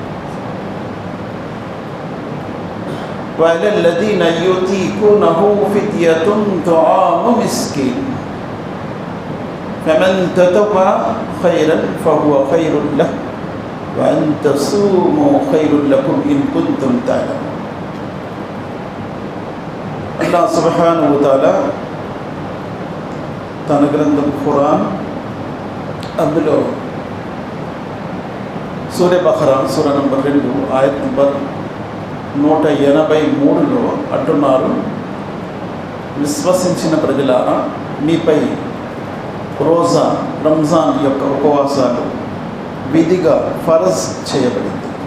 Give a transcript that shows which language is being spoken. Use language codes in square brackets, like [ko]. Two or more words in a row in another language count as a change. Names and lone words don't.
[ar] وعلى الذين يطيقونه فدية طعام مسكين، فمن تطوع خيرا فهو خير له، وأن تصوموا خير لكم إن كنتم تعلمون. [te] అల్లాహ్ [ar] سبحانه وتعالى [te] తన గ్రంథం ఖురాన్ అందులో సూర బఖరా సూర నంబర్ 2 ఆయత్ నంబర్ 183లో అంటున్నారు: విశ్వసించిన ప్రజలారా, మీపై రోజా రంజాన్ యొక్క ఉపవాసాలు విధిగా ఫరజ్ చేయబడింది.